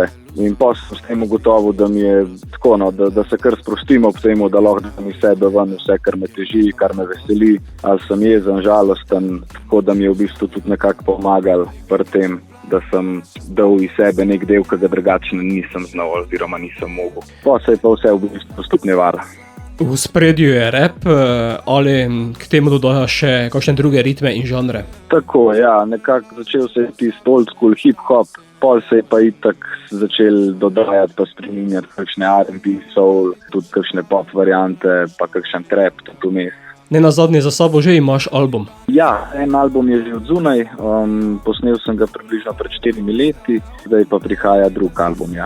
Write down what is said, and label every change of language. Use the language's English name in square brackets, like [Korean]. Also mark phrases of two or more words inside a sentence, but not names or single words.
[Slovenian] In pa sem s tem ugotovil, da mi je tako, no, da se kar sprostim ob temu, da lahko dam iz sebe ven vse, kar me teži, kar me veseli, ali sem jezen, žalosten, tako da mi je v bistvu tudi nekako pomagal pri tem, da sem dal iz sebe nek del, ki ga drugače nisem znal oziroma nisem mogel. Pa se je pa vse v bistvu stopnjevalo. V spredju je rap, ali k temu dodaja še kakšne druge ritme in žanre? Tako, ja, nekako začel se je tisti [English] old school [Slovenian] hip-hop, pol se je pa itak začel dodajati pa spreminjati kakšne R&B, soul, tudi kakšne pop variante, pa kakšen trap tudi vmes. Ne nazadnje za sabo že imaš album? Ja, en album je že od zunaj, posnel sem ga približno pred 4 leti, zdaj pa prihaja drug album, ja.